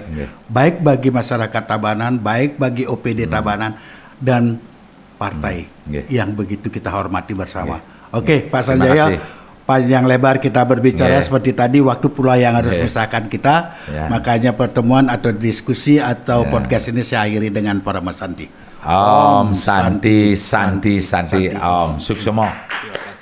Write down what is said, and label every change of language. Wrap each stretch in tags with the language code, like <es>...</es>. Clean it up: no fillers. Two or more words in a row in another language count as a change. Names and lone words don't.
<id>Baik bagi masyarakat Tabanan, baik bagi OPD Tabanan dan partai yang begitu kita hormati bersama. Oke, Pak Sanjaya, panjang lebar kita berbicara seperti tadi, waktu pula yang harus misahkan kita. Makanya pertemuan atau diskusi atau podcast ini saya akhiri dengan para Mas Santi.</id> <sa>Om Santi, Santi, Santi, Om Suksemo.</sa>